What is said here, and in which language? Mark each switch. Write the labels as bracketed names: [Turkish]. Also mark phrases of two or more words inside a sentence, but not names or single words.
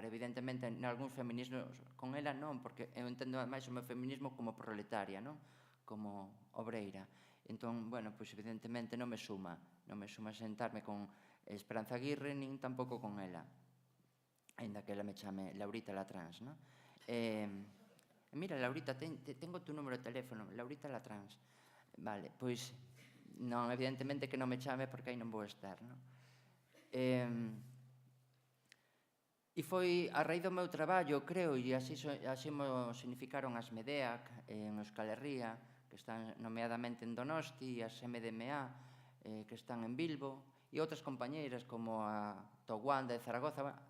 [Galician] Evidentemente, en algúns feminismos con ela non, porque eu entendo máis o meu feminismo como proletaria, como obreira. Entón, evidentemente non me suma sentarme con Esperanza Aguirre, nin tampouco con ela, ainda que ela me chame Laurita la trans, [Spanish] Mira, Laurita, tengo tu número de teléfono, [Galician] Laurita Latrans. Vale, pois, non, evidentemente que non me chame porque aí non vou estar, non? E foi a raíz do meu traballo, creo, e así mo significaron as MEDEAC en Euskal Herria, que están nomeadamente en Donosti, e as MDMA, que están en Bilbo, e outras compañeiras como a Toguanda de Zaragoza.